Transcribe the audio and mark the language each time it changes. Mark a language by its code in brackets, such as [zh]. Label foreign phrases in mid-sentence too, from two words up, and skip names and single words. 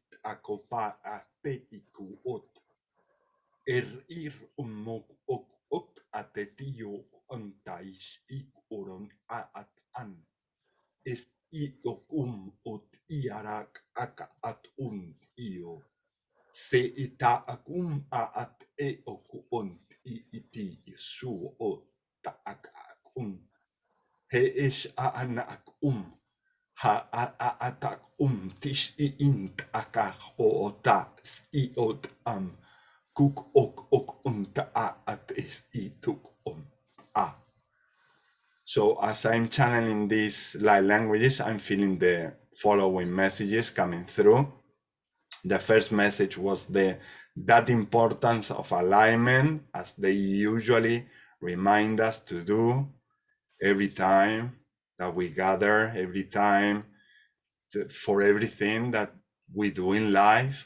[en] akopa atetiku ot ir umok ok atetio antais ik oron at an est ot iarak aka at io se ita akum at e okun iti su o ta akum he ish anak ha atak tish int aka o ta iot kuk ok unta at is ituk a. So as I'm channeling these light languages, I'm feeling the following messages coming through. The first message was that importance of alignment, as they usually remind us to do every time that we gather, every time for everything that we do in life.